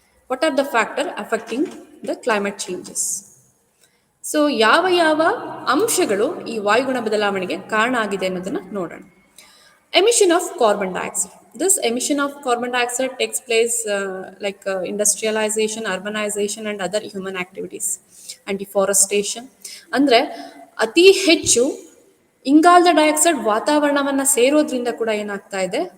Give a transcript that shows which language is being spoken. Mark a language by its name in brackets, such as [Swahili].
[English] What are the factors affecting the climate changes? [Kannada] So ಯಾವ ಅಂಶಗಳು ಈ ವಾಯುಗುಣ ಬದಲಾವಣೆಗೆ ಕಾರಣ ಆಗಿದೆ ಅನ್ನೋದನ್ನು ನೋಡೋಣ. [English] Emission of carbon dioxide. This emission of carbon dioxide takes place like industrialization, urbanization and other human activities and deforestation. [Kannada] ಅಂದರೆ ಅತಿ ಹೆಚ್ಚು ಇಂಗಾಲದ ಡೈಆಕ್ಸೈಡ್ ವಾತಾವರಣವನ್ನು ಸೇರೋದ್ರಿಂದ ಕೂಡ ಏನಾಗ್ತಾ ಇದೆ?